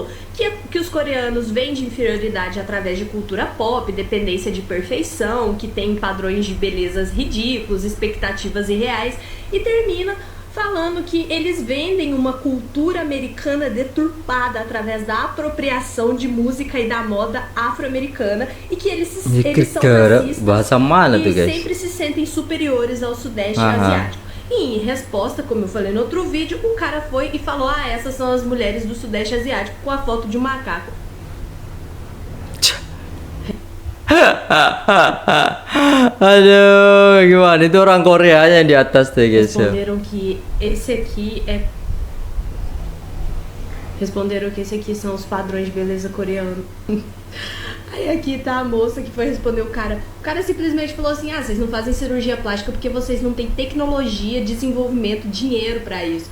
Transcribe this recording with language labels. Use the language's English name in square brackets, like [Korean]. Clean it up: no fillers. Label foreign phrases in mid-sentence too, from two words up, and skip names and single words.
[Portuguese] Que os coreanos vêm de inferioridade através de cultura pop, dependência de perfeição, que tem padrões de belezas ridículos, expectativas irreais, e termina falando que eles vendem uma cultura americana deturpada através da apropriação de música e da moda afro-americana e que eles são racistas [Indonesian] bahasa mana tuh, e guys? [Portuguese] sempre se sentem superiores ao Sudeste Asiático. E em resposta, como eu falei no outro vídeo, o cara foi e falou: essas são as mulheres do Sudeste Asiático, com a foto de um macaco. [Indonesian] Aduh, gimana itu orang Koreanya yang di atas tuh guys ya. [Portuguese] Responderam que esse aqui são os padrões de beleza coreano. Aí aqui tá a moça que foi responder o cara. O cara simplesmente falou assim: vocês não fazem cirurgia plástica porque vocês não têm tecnologia, desenvolvimento, dinheiro pra isso.